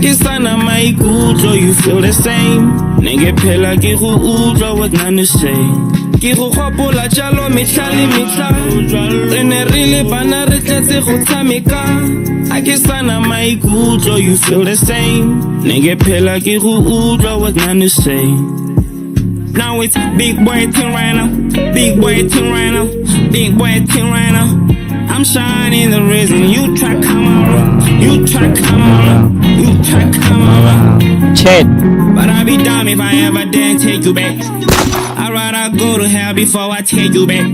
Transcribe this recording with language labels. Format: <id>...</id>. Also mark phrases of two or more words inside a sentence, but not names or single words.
<tn>ke sana maikutlo</tn> <en>you feel the same</en> <tn>ne ke phela ke go utlwa</tn> <en>what none is say</en> <tn>ke go gopola jalo mehla le mehla re ne re le bana re tletse go tshameka a ke sana maikutlo</tn> <en>you feel the same</en> <tn>ne ke phela ke go utlwa</tn> <en>what none is say. Now it's big boy thing right now, big boy thing right now, big boy thing right now. I'm shining the reason you try come around. You try come around. You try come around. Chat. But I'll be dumb if I ever dare take you back. I'd rather go to hell before I take you back.</en>